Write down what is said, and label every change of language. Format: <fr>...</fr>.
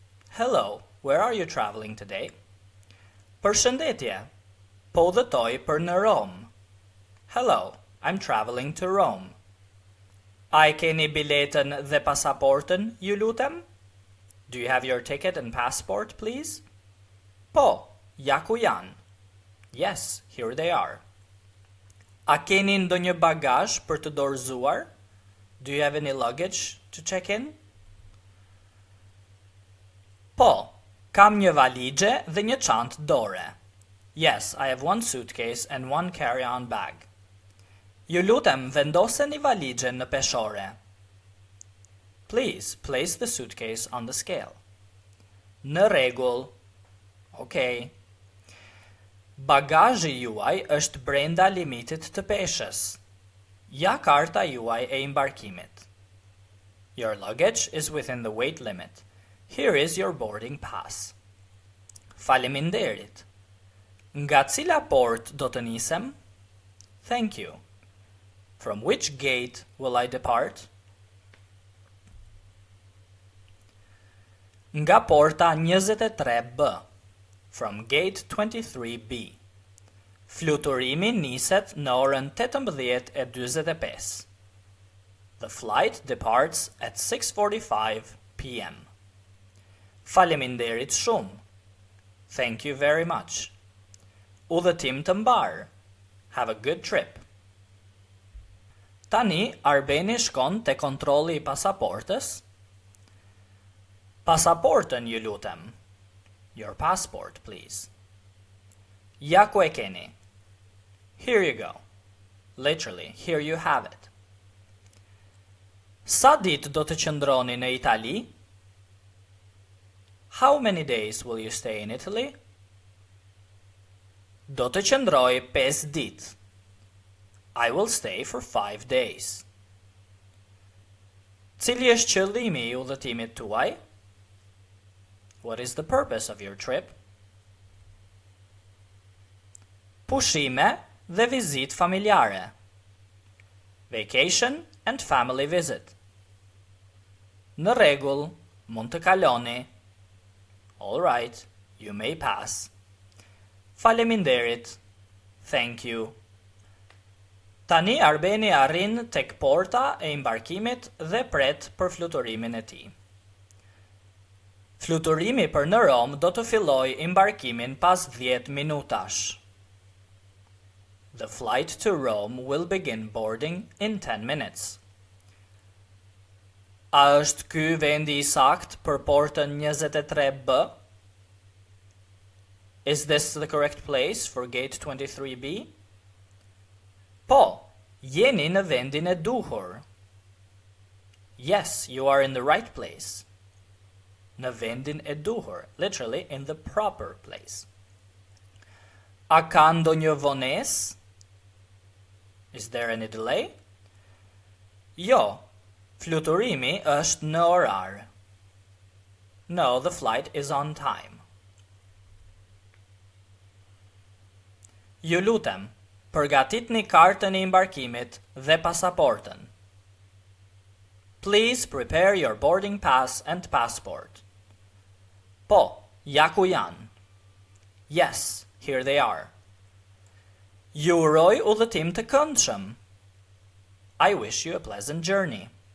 <en>Hello, where are you traveling today?</en> <sq>Përshëndetje. Po udhëtoj për në Rom.</sq> <en>Hello, I'm traveling to Rome.</en> <sq>A keni biletën dhe pasaportën, ju lutem?</sq> <en>Do you have your ticket and passport, please?</en> <sq>Po, ja ku janë.</sq> <en>Yes, here they are.</en> <sq>A keni ndonjë bagazh për të dorëzuar?</sq> <en>Do you have any luggage to check in?</en> <sq>Po, kam një valixhe dhe një çantë dore.</sq> <en>Yes, I have one suitcase and one carry-on bag.</en> <sq>Ju lutem, vendoseni valixhen në peshore.</sq> <en>Please, place the suitcase on the scale.</en> <sq>Në rregull. Okej. Bagazhi juaj është brenda limitit të peshës. Ja karta juaj e embarkimit.</sq> <en>Your luggage is within the weight limit. Here is your boarding pass.</en> <sq>Faleminderit. Nga cila port do të nisem?</sq> <en>Thank you. From which gate will I depart?</en> <sq>Nga porta 23B.</sq> <en>From gate 23B.</en> <sq>Fluturimi niset në orën 18:45.</sq> <en>The flight departs at 6:45 p.m.</en> <sq>Faleminderit shumë.</sq> <en>Thank you very much.</en> <sq>Udhëtim të mbar.</sq> <en>Have a good trip.</en> <sq>Tani, Albani shkon te kontrolli I pasaportës. Pasaportën, ju lutem.</sq> <en>Your passport, please.</en> <sq>Ja ku e keni.</sq> <en>Here you go. Literally, here you have it.</en> <sq>Sa ditë do të qëndroni në Itali?</sq> <en>How many days will you stay in Italy?</en> <sq>Do të qëndroj 5 ditë.</sq> <en>I will stay for 5 days.</en> <sq>Cili është qëllimi I udhëtimit tuaj?</sq> <en>What is the purpose of your trip?</en> <sq>Pushime dhe vizitë familjare.</sq> <en>Vacation and family visit.</en> <sq>Në rregull, mund të kaloni.</sq> <en>All right, you may pass.</en> <sq>Faleminderit.</sq> <en>Thank you.</en> <sq>Tani Albani arrin tek porta e embarkimit dhe pret për fluturimin e tij. Fluturimi për në Rom do të fillojë embarkimin pas 10 minutash.</sq> <en>The flight to Rome will begin boarding in 10 minutes.</en> <sq>A është ky vendi I sakt për portën 23B?</sq> <en>Is this the correct place for gate 23B?</en> <sq>Po, jeni në vendin e duhur.</sq> <en>Yes, you are in the right place.</en> <sq>Në vendin e duhur,</sq> <en>literally in the proper place.</en> <sq>A ka ndonjë vonesë?</sq> <en>Is there any delay?</en> <sq>Jo, fluturimi është në orar.</sq> <en>No, the flight is on time.</en> <sq>Ju lutem, përgatitni kartën e embarkimit dhe pasaportën.</sq> <en>Please prepare your boarding pass and passport.</en> <sq>Po, ja ku janë.</sq> <en>Yes, here they are.</en> <sq>Ju uroj udhëtim të këndshëm.</sq> <en>I wish you a pleasant journey.</en>